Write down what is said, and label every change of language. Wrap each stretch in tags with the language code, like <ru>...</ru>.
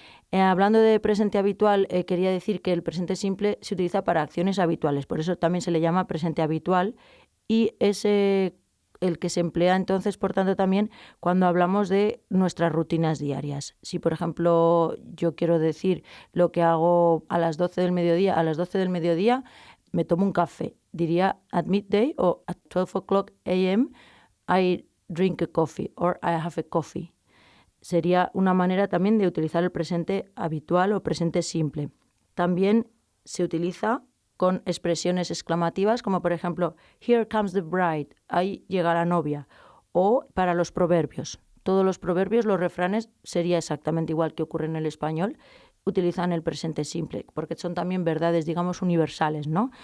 <es>Hablando de presente habitual, quería decir que el presente simple se utiliza para acciones habituales, por eso también se le llama presente habitual y es el que se emplea entonces, por tanto, también cuando hablamos de nuestras rutinas diarias. Si, por ejemplo, yo quiero decir lo que hago a las 12 del mediodía, me tomo un café.</es> <en>Diría at midday o at 12 o'clock a.m. I drink a coffee or I have a coffee.</en> <es>Sería una manera también de utilizar el presente habitual o presente simple. También se utiliza con expresiones exclamativas como por ejemplo, here comes the bride, ahí llega la novia. O para los proverbios. Todos los proverbios, los refranes, sería exactamente igual que ocurre en el español, utilizan el presente simple, porque son también verdades, digamos, universales, ¿no?</es>